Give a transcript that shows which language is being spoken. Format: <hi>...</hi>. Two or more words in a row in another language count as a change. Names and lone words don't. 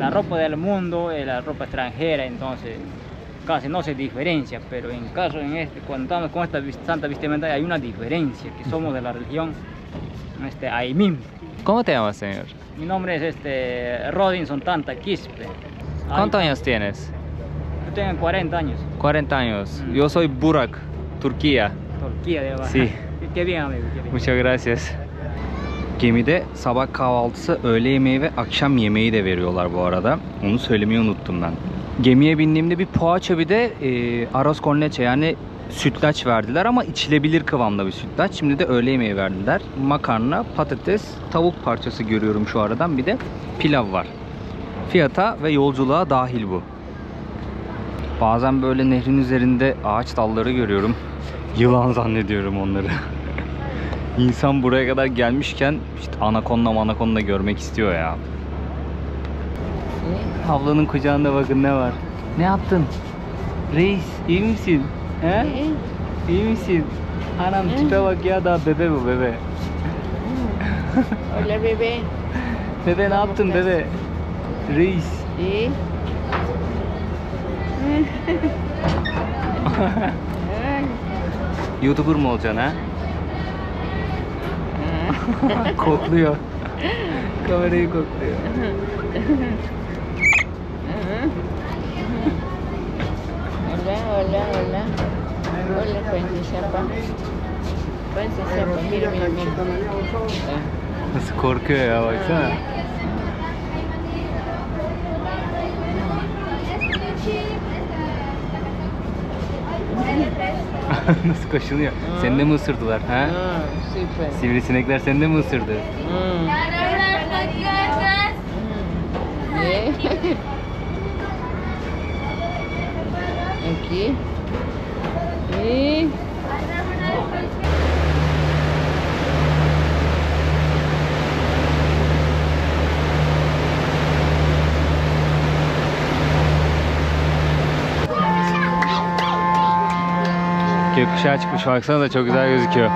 <es>La ropa del mundo es la ropa extranjera, entonces casi no se diferencia, pero en caso cuando estamos con esta santa vestimenta hay una diferencia, que somos de la religión ahí mismo. ¿Cómo te llamas, señor? Mi nombre es Rodinson Tanta Quispe. ¿Cuántos años tienes? Yo tengo 40 años. 40 años. Mm. Yo soy Burak, Turquía. Turquía de abajo. Sí. Qué bien amigo, qué bien. Muchas gracias.</es> <tr>Gemide sabah kahvaltısı, öğle yemeği ve akşam yemeği de veriyorlar bu arada. Onu söylemeyi unuttum ben. Gemiye bindiğimde bir poğaça bir de</tr> <es>arroz con leche</es> <tr>yani sütlaç verdiler ama içilebilir kıvamda bir sütlaç. Şimdi de öğle yemeği verdiler. Makarna, patates, tavuk parçası görüyorum şu aradan. Bir de pilav var. Fiyata ve yolculuğa dahil bu. Bazen böyle nehrin üzerinde ağaç dalları görüyorum. Yılan zannediyorum onları. İnsan buraya kadar gelmişken işte anakonda görmek istiyor ya. Ablanın kucağında bakın ne var. Ne yaptın? Reis iyi misin? He? İyi misin? Anam tipe bak ya, daha bebe bu bebe.</tr> <es>Hola bebé.</es> <tr>Bebe ne yaptın bebe? Reis.</tr> <es>¿Sí?</es> <tr>YouTuber mu olacaksın ha? Kokluyor. Kamerayı kokluyor.</tr> <es>Hola, hola, hola. Hola, princesa Pa. Princesa Pa, mira, mira, mira.</es> <tr>Nasıl korkuyor ya, baksana. Nasıl koşunuyor? Seni de mi ısırdılar ha?</tr> <es>Sí, pues.</es> <tr>Sivrisinekler seni de mi ısırdı? ¿Eh?</tr> <es>Aquí. ¿Sí?</es> <tr>Gökkuşağı çıkmış, baksana da çok güzel gözüküyor.</tr>